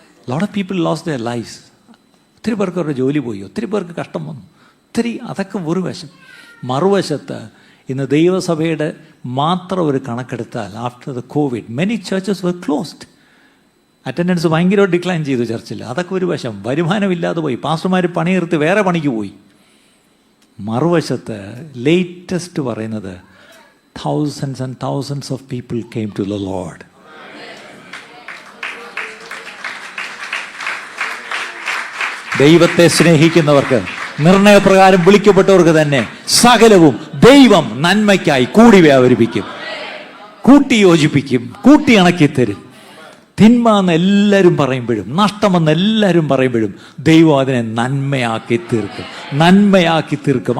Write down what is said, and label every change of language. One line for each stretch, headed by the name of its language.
English: Lot of people lost their lifes.
Malayalam: ഒത്തിരി പേർക്ക് അവരുടെ ജോലി പോയി, ഒത്തിരി പേർക്ക് കഷ്ടം വന്നു, ഒത്തിരി. അതൊക്കെ ഒരു വശം. മറുവശത്ത് ഇന്ന് ദൈവസഭയുടെ മാത്രം ഒരു കണക്കെടുത്താൽ,
English: After the COVID many churches were closed.
Malayalam: Attendance ഭയങ്കരമായിട്ട് ഡിക്ലൈൻ ചെയ്തു ചർച്ചിൽ. അതൊക്കെ ഒരു വശം. വരുമാനമില്ലാതെ പോയി, പാസ്റ്റർമാർ പണി നിർത്തി വേറെ പണിക്ക് പോയി. മറുവശത്ത് ലേറ്റസ്റ്റ് പറയുന്നത്
English: thousands and thousands of people came to the Lord.
Malayalam: ദൈവത്തെ സ്നേഹിക്കുന്നവർക്ക്, നിർണയപ്രകാരം വിളിക്കപ്പെട്ടവർക്ക് തന്നെ സകലവും ദൈവം നന്മയ്ക്കായി കൂടി വ്യാപരിപ്പിക്കും, കൂട്ടി യോജിപ്പിക്കും, കൂട്ടി ഇണക്കിത്തരും. തിന്മ എന്ന് എല്ലാവരും പറയുമ്പോഴും, നഷ്ടമെന്ന് എല്ലാവരും പറയുമ്പോഴും ദൈവം അതിനെ നന്മയാക്കി തീർക്കും, നന്മയാക്കി തീർക്കും.